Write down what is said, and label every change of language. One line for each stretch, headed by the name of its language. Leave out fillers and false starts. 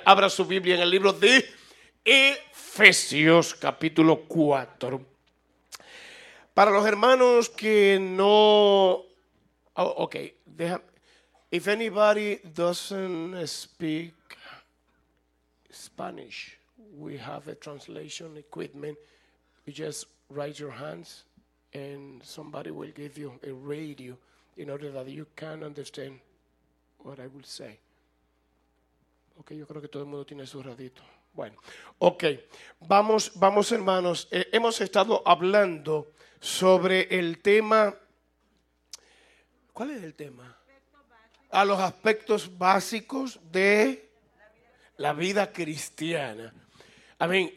Spanish: abra su Biblia en el libro de Efesios capítulo 4. Para los hermanos que no... Oh, ok, deja...
English: If anybody doesn't speak Spanish, we have a translation equipment. You just raise your hands and somebody will give you a radio in order that you can understand what I will say.
Spanish: Ok, yo creo que todo el mundo tiene su radito. Bueno, ok. Vamos hermanos. Hemos estado hablando sobre el tema. ¿Cuál es el tema? A los aspectos básicos de la vida cristiana. Amén.